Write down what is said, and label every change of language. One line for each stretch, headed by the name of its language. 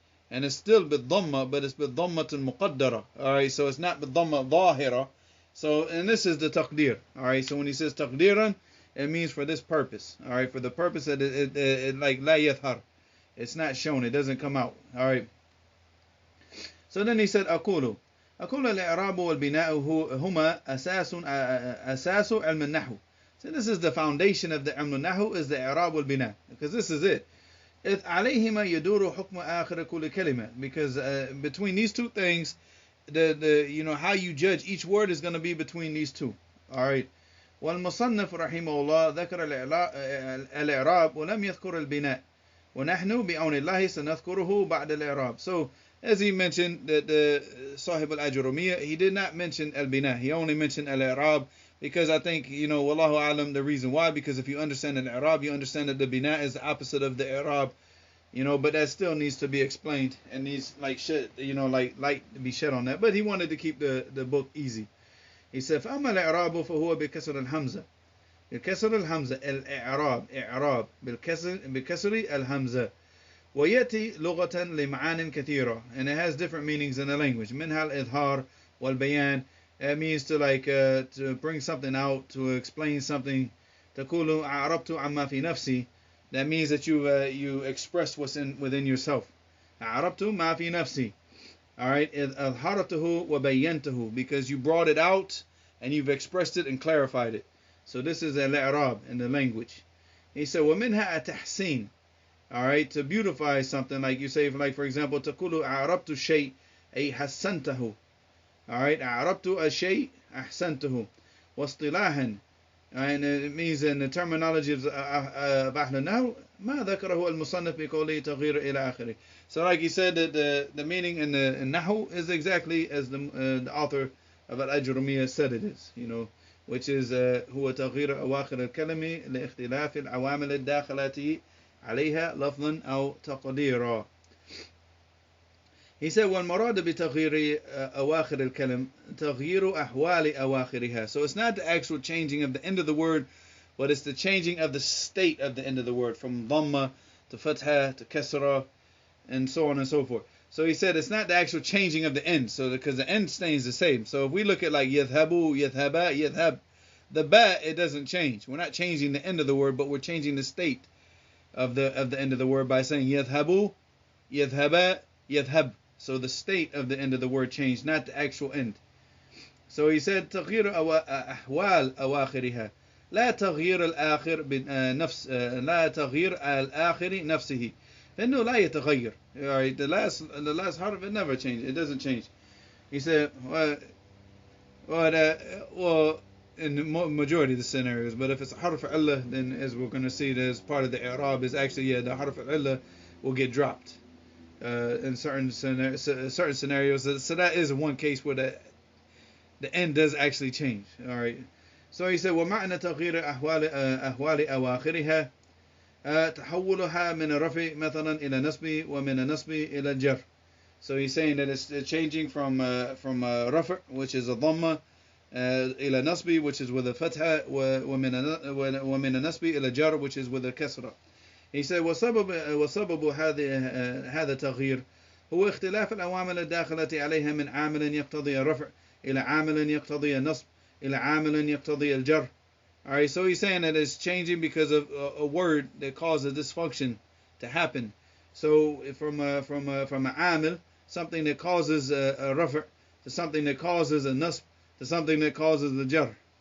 English: And it's still bid-dhamma, but it's bid-dhammatun muqaddara. Alright, so it's not bid-dhamma dhahira. So, and this is the taqdir. Alright, so when he says taqdiran, it means for this purpose. Alright, for the purpose that it like la yathar. It's not shown, it doesn't come out. Alright. So then he said,
Arabic: أقول الإعراب والبناء هما أساس علم النحو.
English: So this is the foundation of the علم النحو, is the إعراب والبناء. Because this is it.
Arabic: إذ عليهما يدور حكم آخر كل كلمة,
English: because between these 2 things, the how you judge each word is going to be between these 2. All right.
Arabic: والمصنف رحمه الله ذكر الإعراب ولم يذكر البناء ونحن بعون الله سنذكره بعد الإعراب.
English: So as he mentioned, that صاحب الأجرومية, he did not mention al-bina. He only mentioned al-i'rab, because I think, wallahu alam, the reason why, because if you understand al-i'rab, you understand that the bina is the opposite of the i'rab, but that still needs to be explained and needs light to be shed on that. But he wanted to keep the book easy. He said,
Arabic: فأما الإعراب فهو بكسر الهمزة. بكسر الهمزة الإعراب إعراب بكسر الهمزة. ويأتي لغة لمعان كثيرة,
English: and it has different meanings in the language.
Arabic: منها الإظهار والبيان.
English: It means to bring something out, to explain something.
Arabic: تقول أعربت عما في نفسي.
English: That means that you express what's within yourself.
Arabic: أعربت ما في نفسي.
English: All right,
Arabic: أظهرته وبينته,
English: because you brought it out and you've expressed it and clarified it. So this is al-i'rab in the language. He said,
Arabic: ومنها التحسين.
English: All right, to beautify something, like you say, like for example,
Arabic: تقول أعربت الشيء أي حسنته. All right, أعربت الشيء أحسنته. واصطلاحا,
English: and it means in the terminology of
Arabic: أهل النحو ما ذكره المصنف بقوله تغيير إلى آخره.
English: So like he said, that the meaning in the Nahu is exactly as the author of Al-Ajrumiyyah said it is, which is
Arabic: هو تغيير أواخر الكلمة لاختلاف العوامل الداخلة عليها لفظا أو تقديرا.
English: He said,
Arabic: والمراد بتغيير أواخر الكلم تغيير أحوال أواخرها.
English: So it's not the actual changing of the end of the word, but it's the changing of the state of the end of the word, from dhamma to fatha to kasra, and so on and so forth. So he said it's not the actual changing of the end, so because the end stays the same. So if we look at like yadhabu, yadhaba, yadhab, the ba, it doesn't change. We're not changing the end of the word, but we're changing the state of the end of the word by saying yadhabu, yadhaba, yadhab. So the state of the end of the word changed, not the actual end. So he said
Arabic: تغيير أحوال أواخرها لا تغيير الآخر بنفس لا تغيير الآخر نفسه. فإنه لا يتغير.
English: All right, the last harf, it never changes. It doesn't change. He said, well, in the majority of the scenarios, but if it's a harf al-illah, then as we're going to see, as part of the i'rab is actually, the harf al-illah will get dropped in certain scenarios. So that is one case where the end does actually change. All right. So he said,
Arabic: ومعنى تغيير أحوال أواخرها تحولها من الرفع مثلا إلى نصب ومن النصب إلى الجر.
English: So he's saying that it's changing from رفع, which is a dhamma, إلى نصب, which is with a fatha,
Arabic: ومن النصب إلى جر,
English: which is with a kasra. He said
Arabic: وسبب هذا التغيير هو اختلاف العوامل الداخلة عليها من عامل يقتضي الرفع إلى عامل يقتضي النصب إلى عامل يقتضي الجر.
English: Alright, so he's saying that it's changing because of a word that causes dysfunction to to happen. So from a amil, something that causes a rafa, to something that causes a nasb, to something that causes the jar.